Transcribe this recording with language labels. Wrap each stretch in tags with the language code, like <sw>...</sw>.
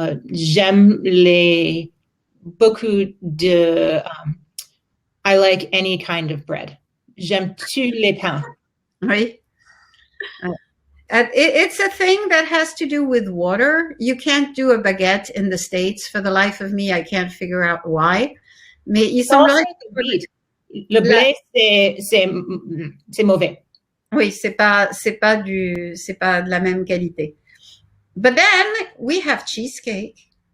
<fr>J'aime beaucoup de</fr> <en>I like any kind of bread.</en> <fr>J'aime tous les pains. Oui.</fr> <en>It's a thing that has to do with water. You can't do a baguette in the States. For the life of me, I can't figure out why.</en> <fr>Mais il semblerait que le blé, c'est mauvais. Oui, c'est pas de la même qualité.</fr> <en>But then we have cheesecake.</en>